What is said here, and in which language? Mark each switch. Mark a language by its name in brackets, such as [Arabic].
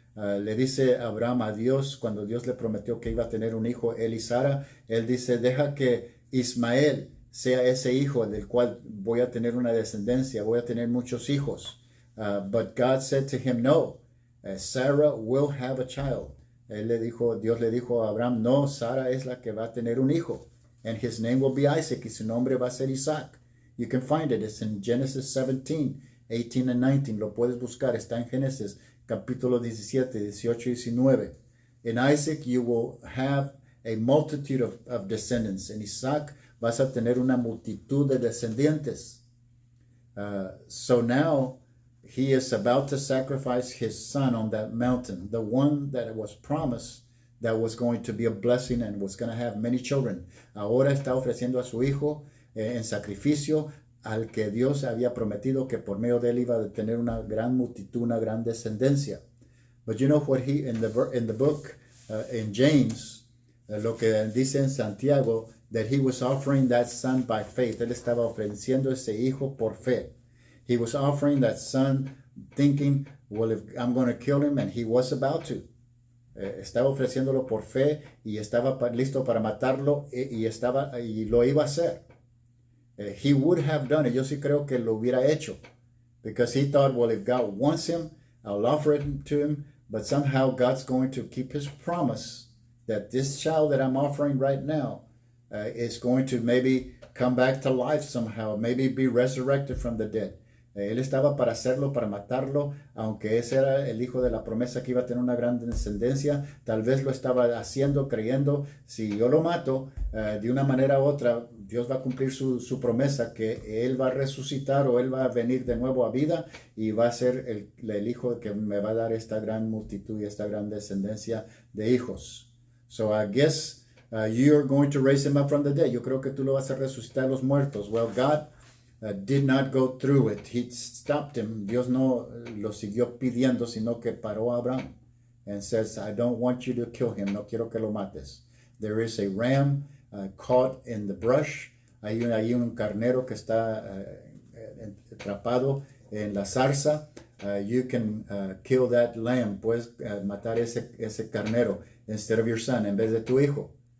[Spanish] Le dice Abraham a Dios cuando Dios le prometió que iba a tener un hijo, él y Sara, él dice, deja que Ismael sea ese hijo del cual voy a tener una descendencia, voy a tener muchos hijos. [English] But God said to him, no. Sarah will have a child. [Spanish] Dios le dijo a Abraham, no, Sara es la que va a tener un hijo. [English] And his name will be Isaac. [Spanish] Y su nombre va a ser Isaac. [English] You can find it. It's in Genesis 17, 18 and 19. Lo puedes buscar. [Spanish] Está en Génesis capítulo 17, 18 y 19. [English] In Isaac you will have a multitude of descendants. [Spanish] En Isaac vas a tener una multitud de descendientes. [English] So now, he is about to sacrifice his son on that mountain, the one that was promised that was going to be a blessing and was going to have many children. [Spanish] Ahora está ofreciendo a su hijo en sacrificio al que Dios había prometido que por medio de él iba a tener una gran multitud, una gran descendencia. [English] But you know what he, in the book, in James, [Spanish] lo que dice en Santiago, [English] that he was offering that son by faith. [Spanish] Él estaba ofreciendo ese hijo por fe. [English] He was offering that son thinking, well, if I'm going to kill him, and he was about to. [Spanish] Estaba ofreciéndolo por fe y estaba listo para matarlo y lo iba a hacer. [English] He would have done it. [Spanish] Yo sí creo que lo hubiera hecho. [English] Because he thought, well, if God wants him, I'll offer it to him. But somehow God's going to keep his promise that this child that I'm offering right now is going to maybe come back to life somehow, maybe be resurrected from the dead. [Spanish] Él estaba para hacerlo, para matarlo, aunque ese era el hijo de la promesa que iba a tener una gran descendencia. Tal vez lo estaba haciendo, creyendo, si yo lo mato, de una manera u otra, Dios va a cumplir su promesa, que Él va a resucitar o Él va a venir de nuevo a vida y va a ser el hijo que me va a dar esta gran multitud y esta gran descendencia de hijos. [English] So I guess you're going to raise him up from the dead. [Spanish] Yo creo que tú lo vas a resucitar a los muertos. [English] Well, God did not go through it. He stopped him. [Spanish] Dios no lo siguió pidiendo, sino que paró a Abraham [English] and says, I don't want you to kill him. [Spanish] No quiero que lo mates. [English] There is a ram caught in the brush. [Spanish] Hay un carnero que está atrapado en la zarza. [English] You can kill that lamb. [Spanish] Puedes matar ese carnero [English] instead of your son, [Spanish] en vez de tu hijo.